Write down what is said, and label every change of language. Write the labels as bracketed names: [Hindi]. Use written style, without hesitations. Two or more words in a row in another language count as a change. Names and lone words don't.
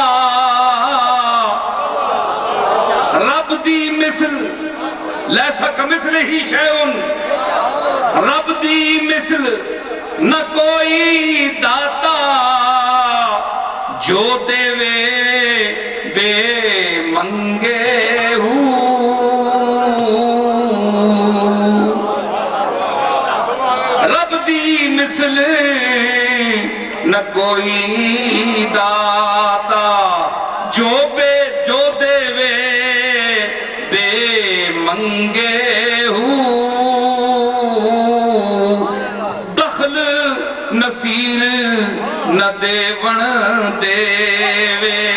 [Punjabi] رب دی مثل [Arabic] ليس كمثله شيء, [Punjabi] رب دی مثل نہ کوئی داتا، جو دیوے بے منگے مثل نہ کوئی داتا، جو دیوے بے منگے دخل نصیر نہ دیون دیوے,